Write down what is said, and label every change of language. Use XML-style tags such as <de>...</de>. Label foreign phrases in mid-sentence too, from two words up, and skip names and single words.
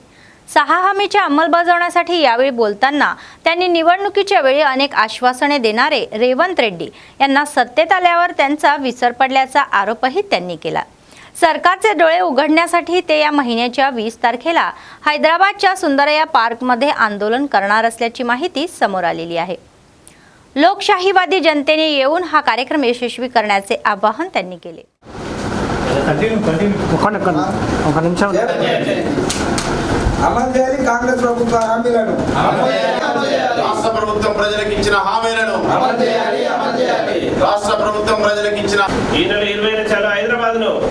<mr>6 हमीच्या अंमलबजावणीसाठी यावेळी बोलताना त्यांनी निवडणुकीच्या वेळी अनेक आश्वासने देणारे रेवंत रेड्डी यांना सत्तेत आल्यावर त्यांचा विसर पडल्याचा आरोपही त्यांनी केला. सरकारचे डोळे उघडण्यासाठी ते या महिन्याच्या 20 तारखेला हैदराबादच्या सुंदरया पार्कमध्ये आंदोलन करणार असल्याची माहिती समोर आलेली आहे. लोकशाहीवादी जनतेने येऊन हा कार्यक्रम यशस्वी करण्याचे आवाहन त्यांनी केले.</mr> <te>అమలు చేయాలి కాంగ్రెస్ ప్రభుత్వ హామీలను, రాష్ట్ర ప్రభుత్వం ప్రజలకు ఇచ్చిన హామీలను అమలు చేయాలి. రాష్ట్ర ప్రభుత్వం ప్రజలకు ఇచ్చిన ఈ నెల 20న చలో హైదరాబాద్ను</te>